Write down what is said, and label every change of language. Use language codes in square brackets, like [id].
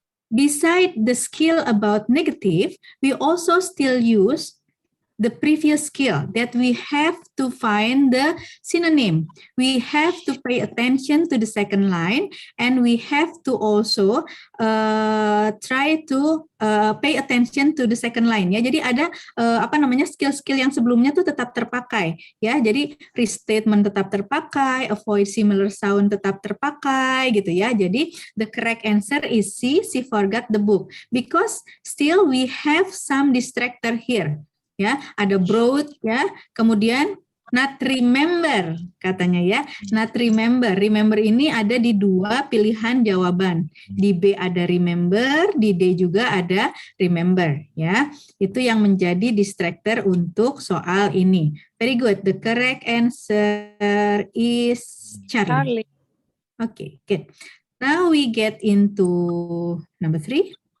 [en] Beside the skill about negative, we also still use the previous skill that we have to find the synonym. We have to pay attention to the second line, and we have to also try to pay attention to the second line. [id] Ya, jadi ada skill-skill yang sebelumnya tuh tetap terpakai. Ya, jadi restatement tetap terpakai, [en] avoid similar sound [id] tetap terpakai, gitu ya. Jadi [en] the correct answer is C. She forgot the book because still we have some distractor here. [id] Ya, ada broad ya, kemudian not remember katanya ya, not remember. Remember ini ada di dua pilihan jawaban. Di B ada remember, di D juga ada remember ya. Itu yang menjadi distractor untuk soal ini. [en] Very good. The correct answer is Charlie. Okay, good. Now we get into number 3.